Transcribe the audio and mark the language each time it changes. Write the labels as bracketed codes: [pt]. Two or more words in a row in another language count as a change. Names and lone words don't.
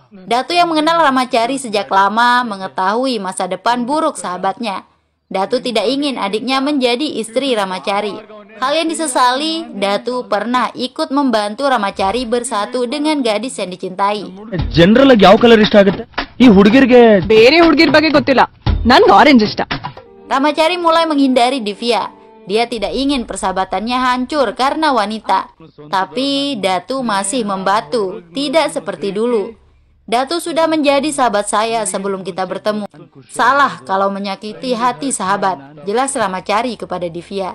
[id] Datu yang mengenal Ramacari sejak lama mengetahui masa depan buruk sahabatnya. Datu tidak ingin adiknya menjadi istri Ramacari. Hal yang disesali, Datu pernah ikut membantu Ramacari bersatu dengan gadis yang dicintai. [kn] General ಯಾವ ಕಲರ್ ಇಷ್ಟ ಆಗುತ್ತೆ ಈ ಹುಡುಗಿರಿಗೆ ಬೇರೆ ಹುಡುಗಿರ ಬಗ್ಗೆ ಗೊತ್ತಿಲ್ಲ ನನಗೆ ಆರೆಂಜ್ ಇಷ್ಟ. [id] Ramacari mulai menghindari Divya. Dia tidak ingin persahabatannya hancur karena wanita. Tapi Datu masih membatu, tidak seperti dulu. Datu sudah menjadi sahabat saya sebelum kita bertemu. Salah kalau menyakiti hati sahabat, jelas Ramacari kepada Divya.